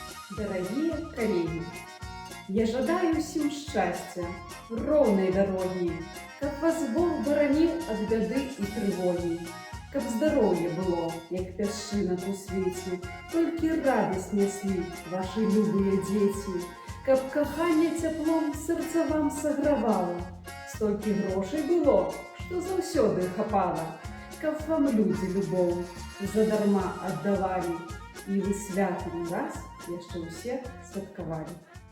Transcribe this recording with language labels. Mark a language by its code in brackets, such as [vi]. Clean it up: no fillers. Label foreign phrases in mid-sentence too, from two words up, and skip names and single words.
[ru] Дорогие коллеги, я жадаю всем счастья, ровной дороги, [be] каб вас Бог бараніў ад бяды і трывогі, каб здароўе было, як пясчынак у свеце, толькі радасць няслі вашы любыя дзеці, каб каханне цяплом сэрца вам сагравала, столькі грошай было, што заўсёды хапала, каб вам людзі любоў задарма аддавалі, і вы святым раз яшчэ ўсе святкавалі.